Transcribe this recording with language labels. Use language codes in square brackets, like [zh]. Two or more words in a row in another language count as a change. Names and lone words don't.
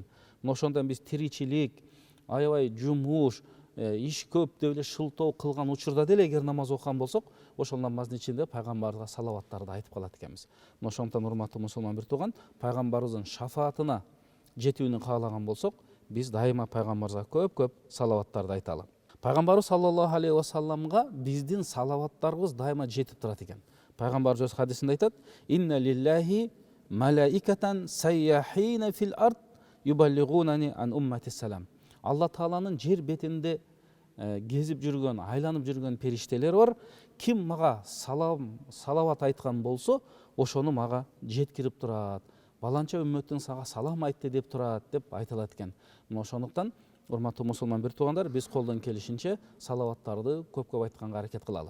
[ky] Мына ошондон биз тиричилик, аябай жумуш, иш көп деп эле шылтоо кылган учурда деле эгер намаз окуган болсок, ошол намаздын ичинде пайгамбарга салаваттарды айтып калат экенбиз. Мына ошондон урматтуу мусулман бир тууган, пайгамбарыбыздын шафаатына жетүүнү каалаган болсок, биз дайыма пайгамбарыбызга көп салаваттарды айталы. Пайгамбарыбыз [ar] صلى الله عليه وسلم [ky] биздин салаваттарыбыз дайыма жетип турат экен. Пайгамбарыбыз өз хадисинде айтат: [ar] "إن لله ملائكة سياحين في الأرض يبلغوني عن أمتي السلام." [ky] Алла Тааланын жер бетинде кезип жүргөн, айланып жүргөн периштелер бар. Ким мага салават айткан болсо, ошону мага жеткирип турат. Баланча үммөттүн сага салам айтты деп турат деп айтылат экен. Мына ошондуктан урматтуу мусулман бир туугандар, биз колдон келишинче салаваттарды көп айтканга аракет кылалы.